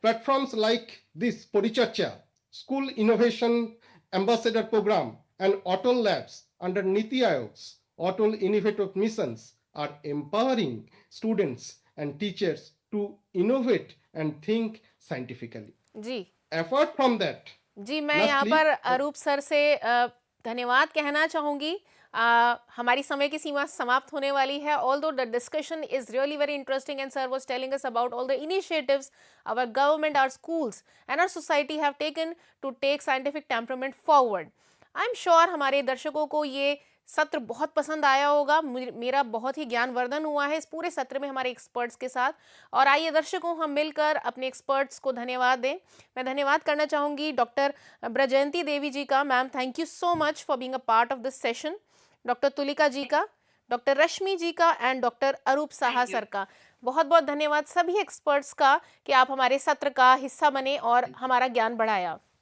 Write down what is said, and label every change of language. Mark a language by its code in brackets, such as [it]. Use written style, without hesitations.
[en] Platforms like this Paricharcha, School Innovation Ambassador Program, and Otol Labs under Niti Aayog's Otol Innovative Missions are empowering students and teachers to innovate and think scientifically. [hi] Ji [en] Apart from that, [hi] जी मैं यहाँ [en] lastly, [hi] पर अरूप sir से धन्यवाद कहना चाहूँगी। हमारी समय की सीमा समाप्त होने वाली है। [en] Although the discussion is really very interesting and sir was telling us about all the initiatives our government, our schools and our society have taken to take scientific temperament forward. I'm sure [hi] हमारे दर्शकों को ये सत्र बहुत पसंद आया होगा। मेरा बहुत ही ज्ञानवर्धन हुआ है इस पूरे सत्र में हमारे एक्सपर्ट्स के साथ। और आइए दर्शकों हम मिलकर अपने एक्सपर्ट्स को धन्यवाद दें। मैं धन्यवाद करना चाहूँगी डॉक्टर ब्रजयंती देवी जी का। Ma'am [en] Thank you so much for being a part of this session. [hi] Doctor Tulika जी का, डॉक्टर रश्मि जी का and doctor Arup Saha sir का बहुत बहुत धन्यवाद सभी एक्सपर्ट्स का कि आप हमारे सत्र का हिस्सा बने और हमारा ज्ञान बढ़ाया।